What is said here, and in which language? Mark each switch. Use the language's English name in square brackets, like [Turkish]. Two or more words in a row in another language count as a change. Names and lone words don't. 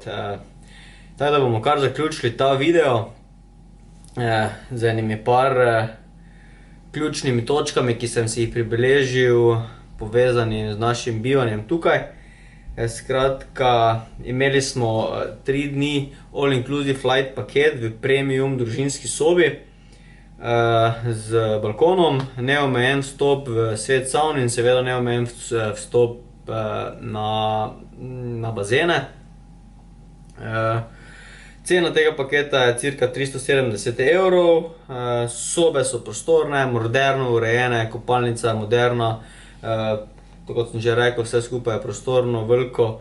[Slovenian] Tako da bomo kar zaključili ta video z enimi par ključnimi točkami, ki sem si jih pribeležil, povezani z našim bivanjem tukaj. Skratka, imeli smo 3 dni [English] all-inclusive flight [Slovenian] paket v premium družinski sobi z balkonom, neomejen vstop v svet savn in seveda neomejen vstop na bazene. Cena tega paketa je cirka 370 evrov, sobe so prostorne, moderno urejene, kopalnica je moderna, tako kot sem že rekel, vse skupaj je prostorno, veliko.